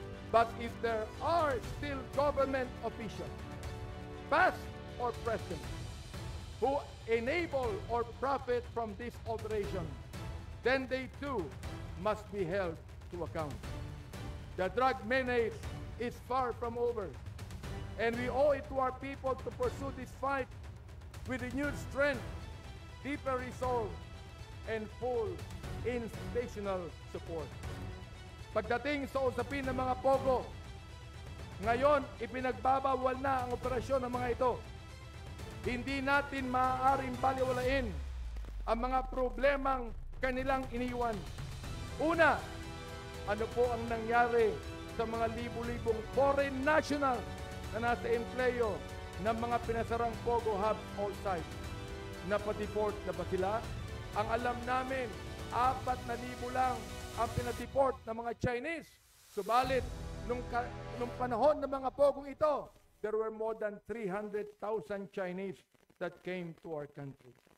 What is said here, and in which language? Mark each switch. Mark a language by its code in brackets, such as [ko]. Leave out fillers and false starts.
[en] But if there are still government officials, past or present, who enable or profit from this operation, then they too must be held to account. The drug menace is far from over, and we owe it to our people to pursue this fight with renewed strength, deeper resolve, and full institutional support. [tl] Pagdating sa usapin ng mga pogo, ngayon ipinagbabawal na ang operasyon ng mga ito. Hindi natin maaaring baliwalain ang mga problemang kanilang iniwan. Una, ano po ang nangyari sa mga libu-libong foreign national na nasa empleyo ng mga pinasarang pogo hub all sites? Napadeport na ba sila? Ang alam namin, 4,000 lang ang pinadeport ng mga Chinese. Subalit, nung panahon ng mga pogong ito, [en] there were more than 300,000 Chinese that came to our country.